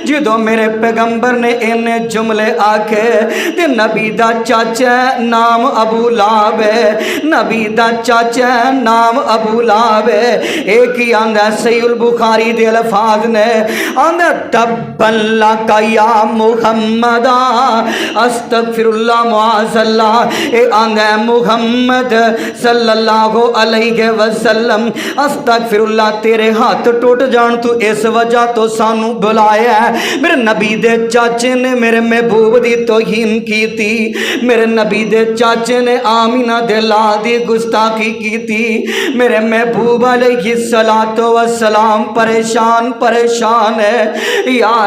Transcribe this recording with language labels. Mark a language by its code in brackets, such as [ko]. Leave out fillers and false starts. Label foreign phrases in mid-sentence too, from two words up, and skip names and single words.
[pa] جدوں میرے پیغمبر نے انے جملے آکھے تے نبی دا چاچا نام ابو لہب ہے، نبی دا چاچا نام ابو لہب ہے. اک ہی آندا صحیح البخاری دے الفاظ نے، آندا [ar] تبا لك يا محمد, أستغفر الله معاذ الله. [pa] اے آندا [ar] محمد صلى الله عليه وسلم، أستغفر الله, [pa] تیرے ہتھ ٹٹ جان تو اس وجہ توں سانوں بلایا ہے. میرے نبی دے چاچے نے میرے محبوب دی توہین کیتی، میرے نبی دے چاچے نے آمنہ دے لال دی گستاخی کیتی. میرے محبوب [ar] عليه الصلاة والسلام [pa] پریشان پریشان ہے یار.